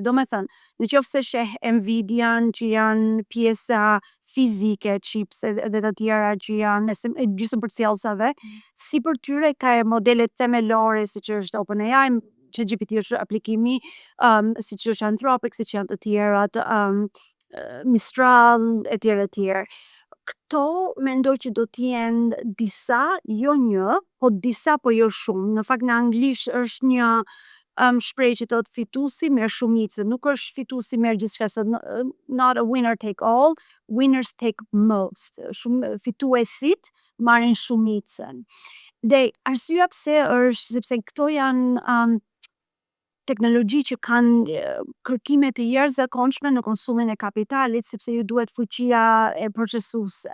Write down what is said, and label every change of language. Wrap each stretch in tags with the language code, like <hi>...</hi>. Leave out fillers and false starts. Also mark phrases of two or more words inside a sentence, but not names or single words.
<sq>Do me thënë, nëse sheh Nvidia-n që janë pjesa fizike, chips edhe të tjera që janë gjysmë përcjellësave, si për tyre ka modelet themelore siç është OpenAI, ChatGPT është aplikimi, siç është Anthropic, siç janë të tjerat, Mistral, etj. Këto mendoj që do t'jenë disa, jo një, po disa, po jo shumë. Në fakt në anglisht është një shprehje që thotë fituesi merr shumicën, nuk është fituesi merr gjithçka,</sq> <en>so not a winner take all, winners take most.</en> <sq>Fituesit marrin shumicën. Dhe arsyeja pse është sepse këto janë teknologji që kanë kërkime të jashtëzakonshme në konsumin e kapitalit, sepse ju duhet fuqia e procesuese.</sq>